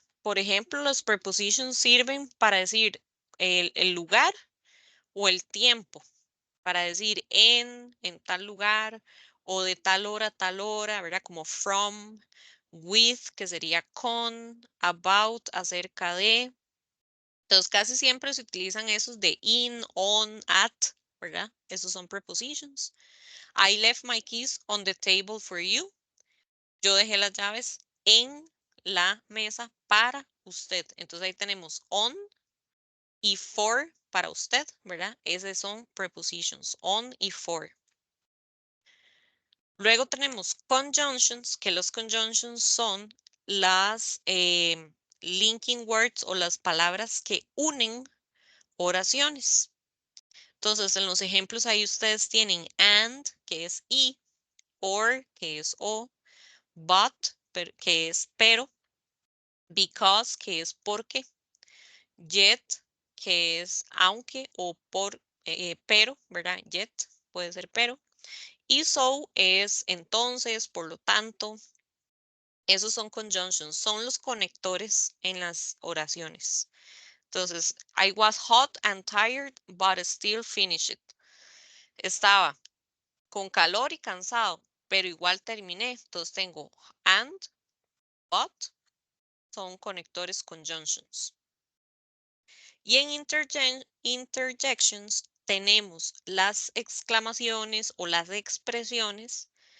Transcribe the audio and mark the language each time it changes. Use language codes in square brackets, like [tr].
[es] Por ejemplo, los prepositions sirven para decir el lugar o el tiempo, para decir en tal lugar, o de tal hora a tal hora, ¿verdad? Como from, with, que sería con, about, acerca de. Entonces, casi siempre se utilizan esos de in, on, at, ¿verdad? Esos son prepositions. [en] I left my keys on the table for you. [es] Yo dejé las llaves en la mesa para usted. Entonces ahí tenemos on y for para usted, ¿verdad? Esos son prepositions, on y for. Luego tenemos conjunctions, que los conjunctions son las linking words o las palabras que unen oraciones. Entonces, en los ejemplos ahí ustedes tienen and, que es y, or, que es o, but, que es pero, because, que es porque, yet, que es aunque o por, pero, ¿verdad? Yet puede ser pero. Y so es entonces, por lo tanto. Esos son conjunctions, son los conectores en las oraciones. [en] Entonces, I was hot and tired, but still finished it. [es] Estaba con calor y cansado, pero igual terminé. Entonces tengo and, but, son conectores conjunctions. Y en interjections tenemos las exclamaciones o las expresiones.